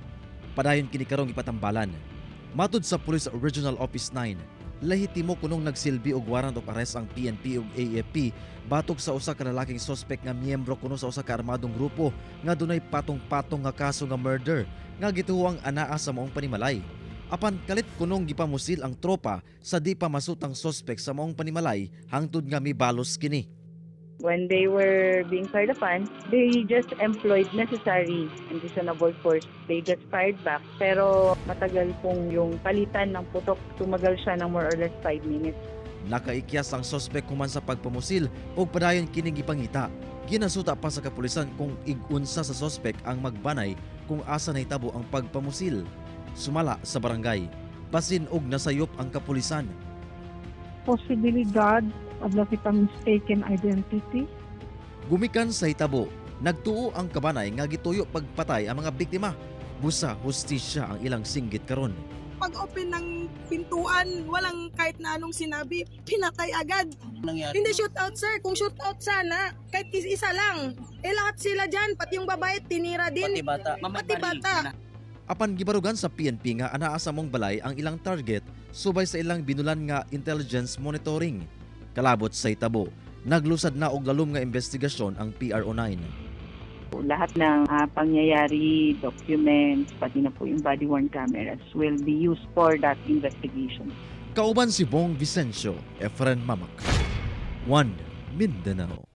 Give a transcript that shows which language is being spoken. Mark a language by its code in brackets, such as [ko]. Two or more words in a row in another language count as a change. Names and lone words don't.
[ceb] Padayon kini karong ipatambalan. Matud sa Police Regional Office 9, lahitimo kunong nagsilbi og [en] warrant of arrest [ceb] ang PNP ug AFP batok sa usa ka lalaking suspect nga miyembro kuno sa usa ka armadong grupo nga dunay patong-patong nga kaso nga murder nga gituwang anaa sa maong panimalay. Apan kalit kunong gipamusil ang tropa sa di pa masutang suspect sa maong panimalay hangtod nga mibalos kini. [en] When they were being fired upon, they just employed necessary and reasonable force. They just fired back. [tl] Pero matagal pong yung palitan ng putok. Tumagal siya ng [en] more or less 5 minutes. [ceb] Nakaikyas ang suspect human sa pagpamusil o padayon kining gipangita. Ginasuta pa sa kapulisan kung igunsa sa suspect ang magbanay kung asa nahitabo ang pagpamusil. Sumala sa barangay. Basin og nasayop ang kapulisan. Posibilidad of nakitang [en] mistaken identity. [ceb] Gumikan sa hitabo, nagtuo ang kabanay nga gituyo pagpatay ang mga biktima. Busa hustisya ang ilang singgit karon. [tl] Pag-open ng pintuan, walang kahit na anong sinabi, pinatay agad. Nangyari. Hindi shootout sir, kung shootout sana, kahit isa lang. Lahat sila dyan, pati yung babae, tinira din. Pati bata. Pati bata. [ceb] Apan gibarugan sa PNP nga anaa sa mong balay ang ilang target subay sa ilang binulan nga intelligence monitoring. Kalabot sa hitabo, naglusad na og lalom nga investigasyon ang PRO9. [tl] Lahat ng pangyayari, documents, pati na po yung [en] body-worn cameras will be used for that investigation. [ceb] Kauban si Bong Vicencio, Efren Mamak. 1 Mindanao.